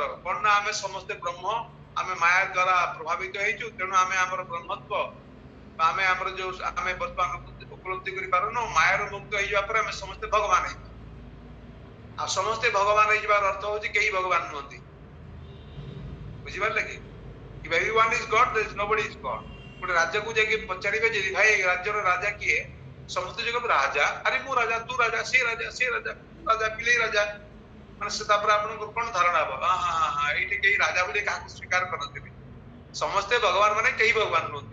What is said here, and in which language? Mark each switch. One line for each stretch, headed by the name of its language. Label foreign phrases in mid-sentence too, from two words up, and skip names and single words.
Odia: କଣ ନା ଆମେ ସମସ୍ତେ ବ୍ରହ୍ମ, ଆମେ ମାୟା ଦ୍ଵାରା ପ୍ରଭାବିତ ହେଇଛୁ। ତେଣୁ ଆମେ ଆମର ବ୍ରହ୍ମତ୍ବ ବା ଆମେ ଆମର ଯୋଉ ଆମେ ବର୍ତ୍ତମାନ ଉପଲବ୍ଧି କରିପାରୁନୁ, ମାୟାରୁ ମୁକ୍ତ ହେଇଯିବା ପରେ ଆମେ ସମସ୍ତେ ଭଗବାନ ହେଇଛୁ। ଆଉ ସମସ୍ତେ ଭଗବାନ ହେଇଯିବାର ଅର୍ଥ ହଉଛି କେହି ଭଗବାନ ନୁହନ୍ତି, ବୁଝିପାରିଲେ କି?
English: If everyone is God, there is nobody is God.
Odia: ଗୋଟେ ରାଜାକୁ ଯାଇକି ପଚାରିବେ ଯେ ଭାଇ ରାଜ୍ୟର ରାଜା କିଏ? ସମସ୍ତେ ଯୁଗ ରାଜା, ଆରେ ମୁଁ ରାଜା, ତୁ ରାଜା, ସେ ରାଜା, ସେ ରାଜା, ରାଜା ପିଲେଇ ରାଜା, ମାନେ ସେ ତାପରେ ଆପଣଙ୍କର କଣ ଧାରଣା ହବ? ଏଇଠି କେହି ରାଜା ବୋଲି କାହାକୁ ସ୍ୱୀକାର କରନ୍ତିନି। ସମସ୍ତେ ଭଗବାନ ମାନେ କେହି ଭଗବାନ ନୁହନ୍ତି।